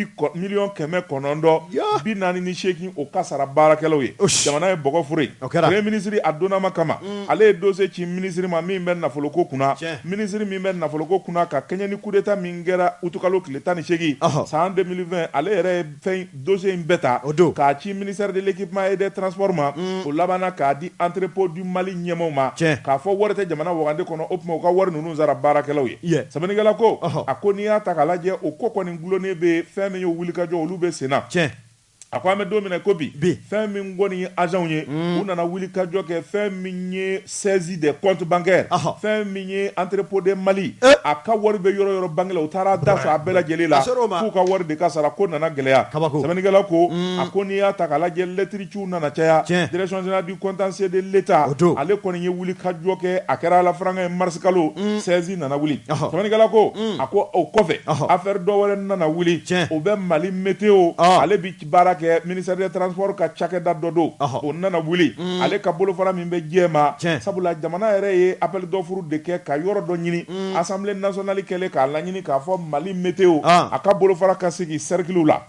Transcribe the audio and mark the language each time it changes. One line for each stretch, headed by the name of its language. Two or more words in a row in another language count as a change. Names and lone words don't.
Bambara: 948 o ka sara baarakɛlaw ye jamana ye bɔgɔ fure
French: premier ministre
Bambara: a donnama kama ale ye dossier ci ministre ma min bɛ nafoloko kunna ministre min bɛ nafoloko kunna ka kɛɲɛ ni
French: coup d'état
Bambara: min kɛra août kalo tile 18 san 2020 ale yɛrɛ ye fɛn dossier in bɛɛ ta k'a ci ministère de l'équipement et des transports ma o labana k'a di entrepôt du Mali ɲɛmaw ma k'a fɔ wari tɛ jamana wagande kɔnɔ o tuma u ka wari ninnu sara baarakɛlaw ye sɛbɛnnikɛla ko a ko n'i y'a ta k'a lajɛ o ko kɔni gulonnen bɛ fɛn min ye wulikajɔ olu bɛ sen na a ko an bɛ don min na ko bi fɛn min kɔni ye agent ye u nana wulikajɔ kɛ fɛn min ye
French: saisie des comptes bancaires
Bambara: fɛn min ye entrepôt de Mali a ka wari bɛ yɔrɔ yɔrɔ banque la u taara da sɔrɔ a bɛɛ lajɛlen la k'u ka wari de ka sara ko nana gɛlɛya sɛbɛnnikɛla ko a ko n'i y'a ta k'a lajɛ lettre ciw nana caya direction générale du contentieux de l'État ale kɔni ye wulikajɔ kɛ a kɛra ala faranga ye mars kalo 16 nana wuli sɛbɛnnikɛla ko a ko o kɔfɛ affaire dɔ wɛrɛ nana wuli o bɛ Mali météo ale bi baara ministère des transports ka cakɛda dɔ don o nana wuli ale ka bolofara min bɛ diɲɛ ma sabula jamana yɛrɛ ye
French: appel d'offre
Bambara: de kɛ ka yɔrɔ dɔ ɲini assemblée nationale kɛlen k'a laɲini k'a fɔ Mali météo a ka bolofara ka sigi cercle la